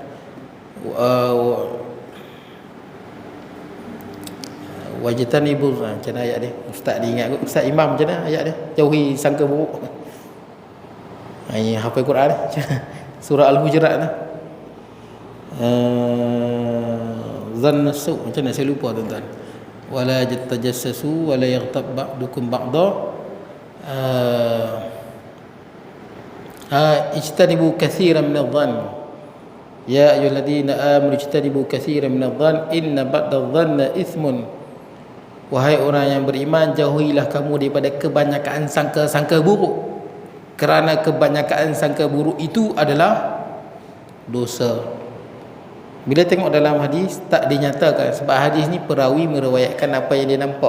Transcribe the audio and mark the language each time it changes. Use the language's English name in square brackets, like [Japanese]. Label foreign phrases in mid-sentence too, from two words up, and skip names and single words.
[Malay] Wajtanibu, macam mana ayat dia? Ustaz dia ingat, Ustaz Imam macam mana ayat dia? Jauhi sangka buruk. Ini hafal Quran surah Al-Hujurat lah. [Arabic] ظن سوء, macam mana saya lupa tuan-tuan. ولا تجسسوا ولا يغتب بعضكم بعضا. اجتنبوا كثيرا من الظن. يا أيها الذين آمنوا اجتنبوا كثيرا من الظن إن بعض الظن إثم. [Malay] Wahai orang yang beriman, jauhilah kamu daripada kebanyakan sangka-sangka buruk. Kerana kebanyakan sangka buruk itu adalah dosa. Bila tengok dalam hadis tak dinyatakan, sebab hadis ni perawi meriwayatkan apa yang dia nampak.